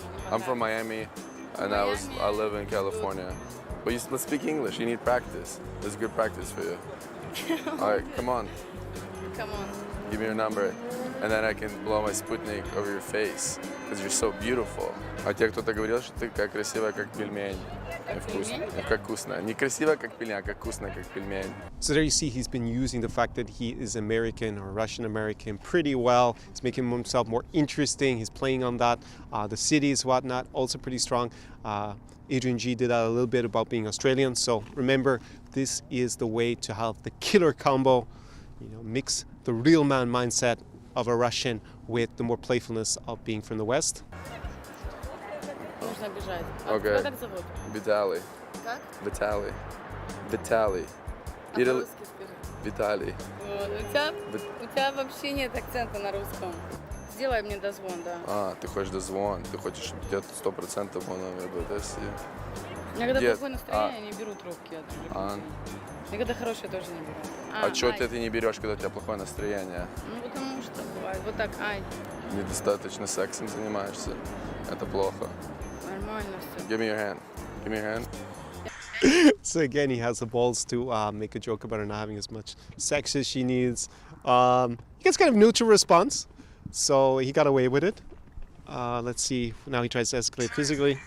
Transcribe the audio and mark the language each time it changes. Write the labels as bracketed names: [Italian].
[English] I'm from Miami, and I live in California. But let's speak English. You need practice. This is good practice for you. All right, come on. Come on. Give me your number, and then I can blow my Sputnik over your face, because you're so beautiful. [Russian] А тебе кто-то говорил, что ты как красивая, как пельмень. Как вкусно. Не красивая, как пельмень, а как вкусно, как пельмень. [English] So there you see he's been using the fact that he is American or Russian American pretty well. He's making himself more interesting. He's playing on that. The cities, whatnot, also pretty strong. Adrian G did that a little bit about being Australian. So remember, this is the way to have the killer combo. You know, mix the real man mindset of a Russian with the more playfulness of being from the West. [Russian] Нужно бежать. [English] Okay. [Russian] Тебя как зовут? Vitaly. Как? Vitaly. Vitaly. А по-русски скажи. Vitaly. Вот. У тебя вообще нет акцента на русском. Сделай мне дозвон, да. Ты хочешь дозвон, ты хочешь, чтобы тебе 100% мой номер был, да, все? У меня когда Дед, плохое настроение, я не беру трубки. Я когда хорошее тоже не беру. А чего ты не берешь, когда у тебя плохое настроение? Ну потому что бывает. Вот так, Недостаточно сексом занимаешься. Это плохо. нормально все. [English] Give me your hand. Give me your hand. So again, he has the balls to make a joke about her not having as much sex as she needs. He gets kind of neutral response, so he got away with it. Let's see. Now he tries to escalate physically.